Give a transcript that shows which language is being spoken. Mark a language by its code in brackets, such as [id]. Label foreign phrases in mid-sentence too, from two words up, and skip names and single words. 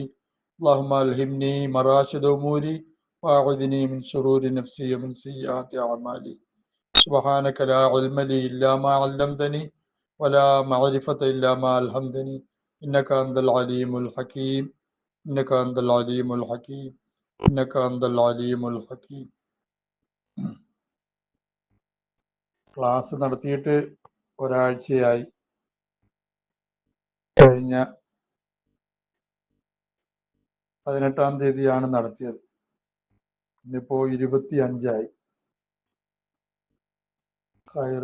[ar] اللهم ألهمني مراشد أموري وأعذني من شرور نفسي ومن سيئات أعمالي. سبحانك لا علم لي إلا ما علمتني ولا معرفة إلا ما ألهمتني إنك أنت العليم الحكيم إنك أنت العليم الحكيم إنك أنت العليم الحكيم. [ml] ക്ലാസ് നടത്തിയിട്ട് ഒരാഴ്ചയായി. കഴിഞ്ഞ 18-ാം തീയതിയാണ് നടത്തിയത്. ഇന്നിപ്പോൾ 25-ആയി. ഖൈർ.